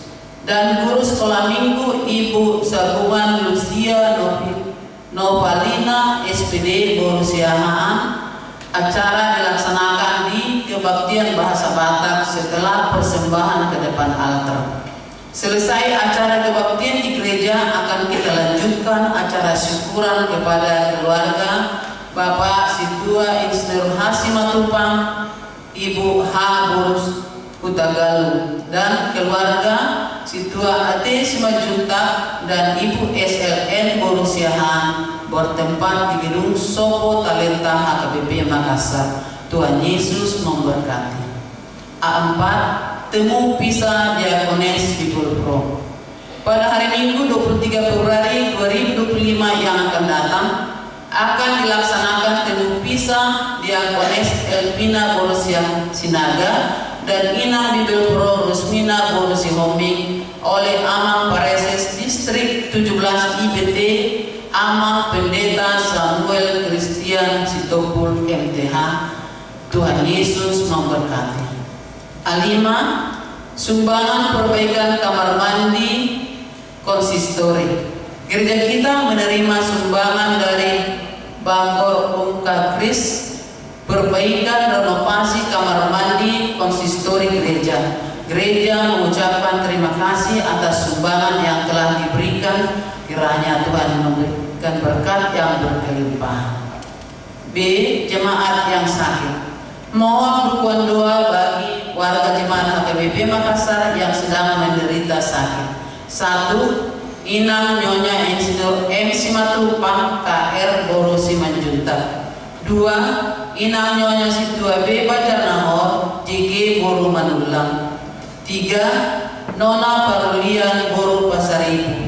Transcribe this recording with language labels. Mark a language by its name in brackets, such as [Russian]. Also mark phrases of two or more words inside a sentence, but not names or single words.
[Indonesian] Dan guru sekolah minggu Ibu Sabungan Lucia Novalina SPD Borusiahaan. Acara dilaksanakan di Kebaktian Bahasa Batak setelah persembahan ke depan altar. Selesai acara kebaktian di gereja akan kita lanjutkan acara syukuran kepada keluarga Bapak Situa Insinyur Simatupang, Ibu H. Borus Utagalu, dan keluarga Situa AT Simajuta dan Ibu SLN Borusiahaan bertempat di gedung Sopo Talenta HKBP Makassar. Tuhan Yesus memberkati. A4. Temu Pisah Diakones Bibulpro. Pada hari Minggu 23 Februari 2025 yang akan datang akan dilaksanakan temu pisah Diakones Elvina Borusiah Sinaga dan Inang Bibulpro Rusmina Borusihoming oleh Amang Pareses Distrik 17 IBT Amang Pendeta Samuel Christian Sitopul MTH. Tuhan Yesus memberkati. A5. Sumbangan perbaikan kamar mandi konsistori. Gereja kita menerima sumbangan dari Bangor Umka Kris perbaikan renovasi kamar mandi konsistori gereja. Gereja mengucapkan terima kasih atas sumbangan yang telah diberikan. Kiranya Tuhan memberikan berkat yang berkelimpahan. B. Jemaat yang sakit. Mohon dukungan doa bagi warga jemaat HKBP Makassar yang sedang menderita sakit. 1. Inang Nyonya Insinyur M. Simatupang KR Boru Simanjuntak. 2. Inang Nyonya Situa B. Bajanahor JG Boru Manulang. 3. Nona Parulian Boru Pasaribu.